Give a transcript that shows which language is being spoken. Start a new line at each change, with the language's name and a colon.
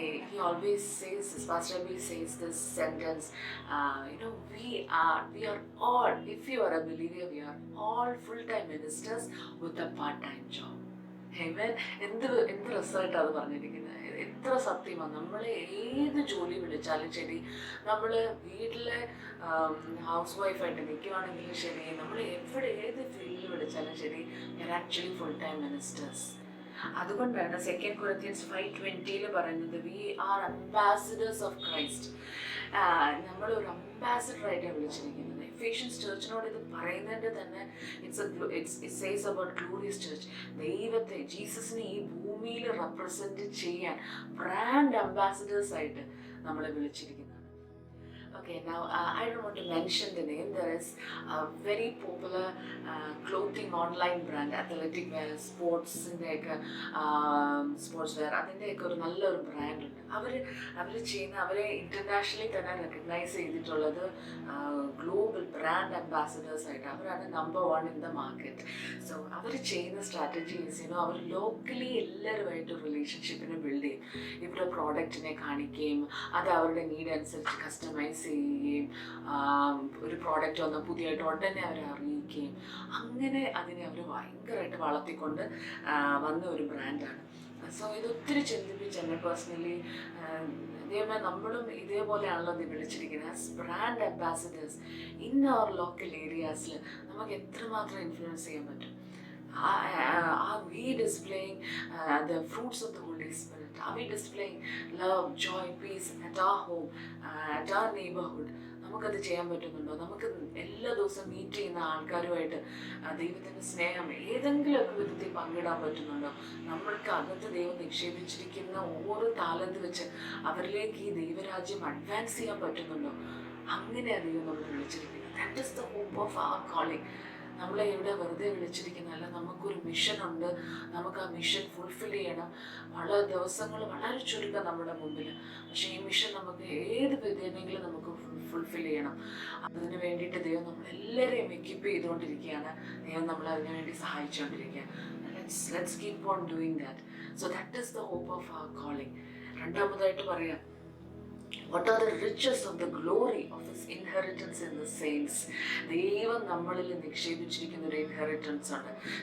English: He always says this, Pastor Bill says this sentence, we are all, if you are a believer, we are all full-time ministers with a part-time job. Amen.
Malayalam: എന്ത് രസമായിട്ടാണ് അത് പറഞ്ഞിരിക്കുന്നത്. എത്ര സത്യമാണ്. നമ്മൾ ഏത് ജോലി വിളിച്ചാലും ശരി, നമ്മൾ വീട്ടിലെ ഹൗസ് വൈഫായിട്ട് നിൽക്കുകയാണെങ്കിലും ശരി, നമ്മൾ എവിടെ ഏത് ഫീൽഡിൽ വിളിച്ചാലും ശരി,
English: We are actually full time ministers.
Malayalam: അതുകൊണ്ടാണ് 2 Corinthians 5:20 പറയുന്നത്,
English: We are ambassadors of Christ.
Malayalam: നമ്മളൊരു അംബാസിഡറായിട്ടാണ് വിളിച്ചിരിക്കുന്നത്. എഫേഷ്യൻസ് ചർച്ചിനോട് ഇത് പറയുന്നതിൻ്റെ തന്നെ
English: It says about glorious church.
Malayalam: ദൈവത്തെ, ജീസസിനെ ഈ ഭൂമിയിൽ റെപ്രസെൻറ്റ് ചെയ്യാൻ ബ്രാൻഡ് അംബാസിഡേഴ്സായിട്ട് നമ്മളെ വിളിച്ചിരിക്കുന്നതാണ്.
English: Okay, now I don't want to mention the name. There is a very popular clothing online brand, athletic wear,
Malayalam: സ്പോർട്സിൻ്റെയൊക്കെ sports wear, അതിൻ്റെയൊക്കെ ഒരു നല്ലൊരു ബ്രാൻഡുണ്ട്. അവരെ ഇൻ്റർനാഷണലി തന്നെ റെക്കഗ്നൈസ് ചെയ്തിട്ടുള്ളത് ഗ്ലോബൽ ബ്രാൻഡ് അംബാസഡേഴ്സ് ആയിട്ട്. അവരാണ്
English: Number 1 in the market.
Malayalam: So അവർ ചെയ്യുന്ന strategies അവർ locally എല്ലാവരുമായിട്ട് റിലേഷൻഷിപ്പിനെ ബിൽഡ് ചെയ്യും. ഇവരുടെ പ്രോഡക്റ്റിനെ കാണിക്കുകയും അത് അവരുടെ നീഡ് അനുസരിച്ച് കസ്റ്റമൈസ് ചെയ്യുകയും ഒരു പ്രോഡക്റ്റ് വന്നാൽ പുതിയതായിട്ട് ഉടനെ അവരെ അറിയിക്കുകയും അങ്ങനെ അതിനെ അവർ ഭയങ്കരമായിട്ട് വളർത്തിക്കൊണ്ട് വന്ന ഒരു ബ്രാൻഡാണ്. സോ ഇതൊത്തിരി ചിന്തിപ്പിച്ച് എന്നെ പേഴ്സണലി ദൈവമേ നമ്മളും ഇതേപോലെയാണല്ലോ ഇത് വിളിച്ചിരിക്കുന്നത്.
English: as brand ambassadors in our local ഏരിയാസിൽ
Malayalam: നമുക്ക് എത്രമാത്രം ഇൻഫ്ലുവൻസ് ചെയ്യാൻ പറ്റും.
English: Are we displaying the fruits of the Holy Spirit? Are we displaying love, joy, peace at our home, at our neighborhood?
Malayalam: നമുക്കത് ചെയ്യാൻ പറ്റുന്നുണ്ടോ? നമുക്ക് എല്ലാ ദിവസവും മീറ്റ് ചെയ്യുന്ന ആൾക്കാരുമായിട്ട് ദൈവത്തിൻ്റെ സ്നേഹം ഏതെങ്കിലുമൊക്കെ വിധത്തിൽ പങ്കിടാൻ പറ്റുന്നുണ്ടോ? നമ്മൾക്ക് അകത്ത് ദൈവം നിക്ഷേപിച്ചിരിക്കുന്ന ഓരോ താലന്ത് വെച്ച് അവരിലേക്ക് ഈ ദൈവരാജ്യം അഡ്വാൻസ് ചെയ്യാൻ പറ്റുന്നുണ്ടോ? അങ്ങനെ ദൈവം നമ്മൾ വിളിച്ചിരിക്കുന്നത്.
English: That is the hope of our calling.
Malayalam: നമ്മളെ ഇവിടെ വെറുതെ വിളിച്ചിരിക്കുന്നതല്ല, നമുക്കൊരു മിഷനുണ്ട്. നമുക്ക് ആ മിഷൻ ഫുൾഫിൽ ചെയ്യണം. വളരെ ദിവസങ്ങൾ വളരെ ചുരുക്കം നമ്മുടെ മുമ്പിൽ. പക്ഷേ ഈ മിഷൻ നമുക്ക് ഏത് വിധേനെങ്കിലും നമുക്ക് ഫുൾഫിൽ ചെയ്യണം. അതിന് വേണ്ടിയിട്ട് ദൈവം നമ്മളെല്ലാവരെയും എക്വിപ്പ് ചെയ്തുകൊണ്ടിരിക്കുകയാണ്. ദൈവം നമ്മളെ അതിനു വേണ്ടി സഹായിച്ചുകൊണ്ടിരിക്കുകയാണ്.
English: Let's keep on doing that. So that is the hope of our calling.
Malayalam: രണ്ടാമതായിട്ട് പറയാം,
English: what are the riches of the glory of his inheritance in the saints?
Malayalam: ദൈവം നമ്മളിൽ നിക്ഷേപിച്ചിരിക്കുന്ന ഒരു ഇൻഹെറിറ്റൻസ് ഉണ്ട്.